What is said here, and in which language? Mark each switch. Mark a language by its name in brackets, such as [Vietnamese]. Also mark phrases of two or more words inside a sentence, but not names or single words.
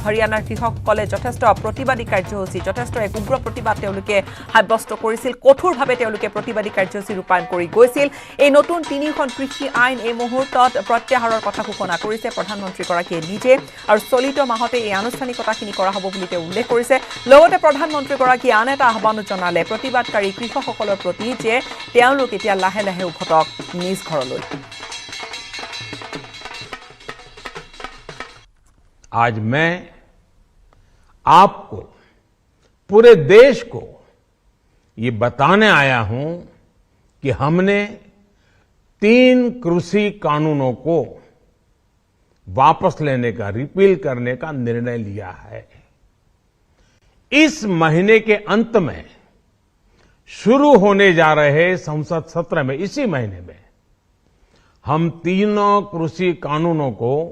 [Assamese] হৰিয়ানাৰ কৃষকসকলে যথেষ্ট প্ৰতিবাদী কাৰ্যসূচী যথেষ্ট এক উগ্ৰ প্ৰতিবাদ তেওঁলোকে সাব্যস্ত কৰিছিল কঠোৰভাৱে তেওঁলোকে প্ৰতিবাদী কাৰ্যসূচী ৰূপায়ণ কৰি গৈছিল এই নতুন তিনিখন কৃষি আইন এই মুহূৰ্তত প্ৰত্যাহাৰৰ কথা ঘোষণা কৰিছে প্ৰধানমন্ত্ৰীগৰাকীয়ে নিজে আৰু চলিত মাহতে এই আনুষ্ঠানিকতাখিনি কৰা হ'ব বুলি তেওঁ উল্লেখ কৰিছে লগতে প্ৰধানমন্ত্ৰীগৰাকীয়ে আন এটা আহ্বান জনালে প্ৰতিবাদকাৰী কৃষকসকলৰ প্ৰতি যে তেওঁলোক এতিয়া লাহে লাহে উভতক নিজ ঘৰলৈ [Hindi] आज मैं आपको पूरे देश को ये बताने आया हूं कि हमने 3 कृषि कानूनों को वापस लेने का रिपील करने का निर्णय लिया है इस महीने के अंत में शुरू होने जा रहे संसद सत्र में इसी महीने में हम तीनों कृषि कानूनों को